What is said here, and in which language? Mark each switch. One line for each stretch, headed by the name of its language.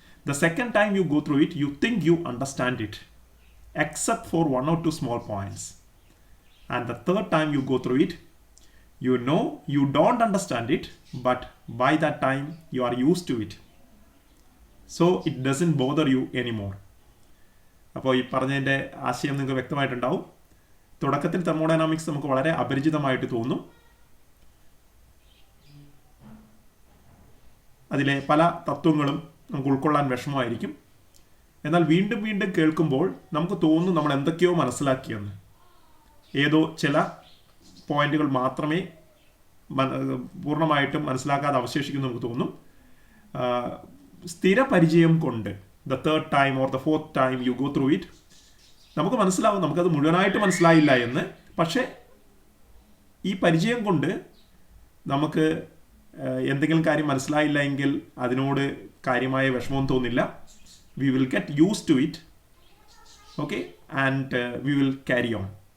English: The second time you go through it, you think you understand it, except for one or two small points. And the third time you go through it, you know you don't understand it, but by that time you are used to it. So it doesn't bother you anymore.
Malayalam: അപ്പോൾ ഈ പറഞ്ഞതിൻ്റെ ആശയം നിങ്ങൾക്ക് വ്യക്തമായിട്ടുണ്ടാവും. തുടക്കത്തിൽ thermodynamics നമുക്ക് വളരെ അപരിചിതമായിട്ട് തോന്നും. അതിലെ പല തത്വങ്ങളും നമുക്ക് ഉൾക്കൊള്ളാൻ വിഷമമായിരിക്കും. എന്നാൽ വീണ്ടും വീണ്ടും കേൾക്കുമ്പോൾ നമുക്ക് തോന്നും നമ്മൾ എന്തൊക്കെയോ മനസ്സിലാക്കിയെന്ന്. ഏതോ ചില പോയിന്റുകൾ മാത്രമേ പൂർണ്ണമായിട്ടും മനസ്സിലാക്കാതെ അവശേഷിക്കുന്നു നമുക്ക് തോന്നും. സ്ഥിര പരിചയം കൊണ്ട്
English: the third time or the fourth time you go through it,
Malayalam: നമുക്ക് മനസ്സിലാവും നമുക്കത് മുഴുവനായിട്ട് മനസ്സിലായില്ല എന്ന്. പക്ഷേ ഈ പരിചയം കൊണ്ട് നമുക്ക് എന്തെങ്കിലും കാര്യം മനസ്സിലായില്ല എങ്കിൽ അതിനോട് കാര്യമായ വിഷമവും തോന്നില്ല.
English: We will get used to it, okay, and we will carry on.